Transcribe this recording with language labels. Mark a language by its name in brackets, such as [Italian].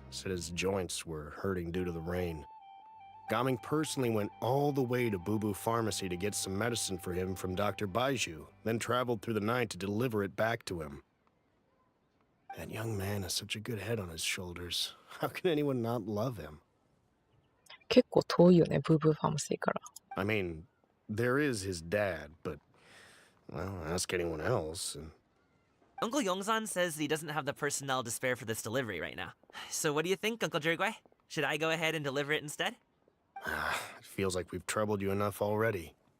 [English] Said his joints were hurting due to the rain. Gaming personally went all the way to Boo Boo Pharmacy to get some medicine for him from Dr. Baiju, then traveled through the night to deliver it back to him. That young man has such a good head on his shoulders. How can anyone not love him? [Japanese] 結構遠いよね、ブーブーファーマシーから。 [English] I mean, there is his dad, but, well, ask anyone else, and... Uncle Yongzan says he doesn't have the personnel to spare for this delivery right now. So what do you think, Uncle Drugway? Should I go ahead and deliver it instead? It feels like we've troubled you enough already.